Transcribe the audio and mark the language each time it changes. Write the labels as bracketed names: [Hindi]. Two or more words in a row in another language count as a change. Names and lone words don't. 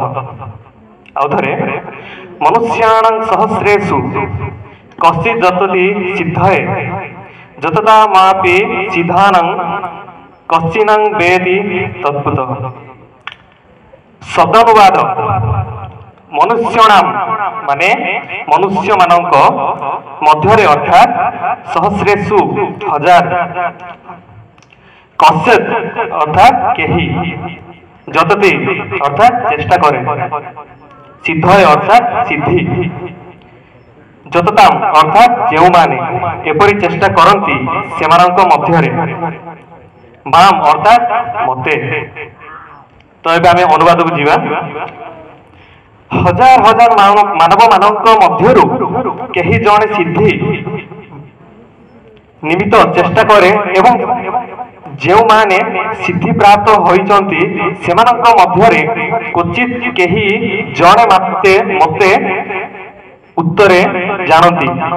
[Sanskrit] अवधरे मनुष्याणां सहस्रेषु कश्चित् जतति सिद्धये जततामपि सिद्धानां कश्चिन्नं वेति तत्त्वतः। [Odia] ଶବ୍ଦାନୁବାଦ ମନୁଷ୍ୟଣାମ ମାନେ ମନୁଷ୍ୟ ମାନକ ମଧ୍ୟରେ ଅର୍ଥାତ ସହସ୍ରେଷୁ ହଜାର କଶ୍ଚିତ୍ ଅର୍ଥାତ କେହି ଯତତି ଅର୍ଥାତ ଚେଷ୍ଟା କରେ ସିଦ୍ଧୟ ଅର୍ଥାତ ସିଦ୍ଧି ଯତତାମ ଅର୍ଥାତ ଯେଉଁ ମାନେ ଏପରି ଚେଷ୍ଟା କରନ୍ତି ସେମାନକ ମଧ୍ୟରେ ବାମ ଅର୍ଥାତ ମତେ। ତୋ ଏବେ ଆମେ ଅନୁବାଦ କୋ ଯିବା। ହଜାର ହଜାର ମାନବ ମାନକ ମଧ୍ୟରୁ କେହି ଜଣେ ସିଦ୍ଧି ନିମିତ୍ତ ଚେଷ୍ଟା କରେ ଏବଂ ଯେଉଁ ମାନେ ସିଦ୍ଧି ପ୍ରାପ୍ତ ହୋଇଛନ୍ତି ସେମାନକ ମଧ୍ୟରେ କ୍ୱଚିତ କେହି ଜଣେ ମତେ ଉତ୍ତରେ ଜାଣନ୍ତି।